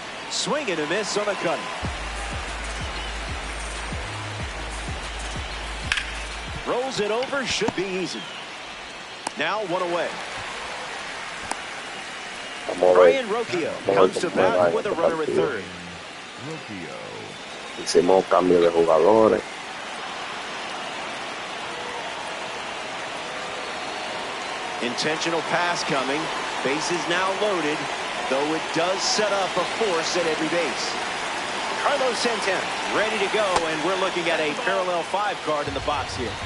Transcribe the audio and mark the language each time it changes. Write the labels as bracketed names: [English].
[English] Swing and a miss on a cutter. Rolls it over, should be easy. Now one away. Brian Rocchio comes to bat with a runner at third. [Spanish] Hicimos cambio de jugadores. [English] Intentional pass coming. Bases now loaded, though it does set up a force at every base. Carlos Santana ready to go, and we're looking at a parallel 5 card in the box here.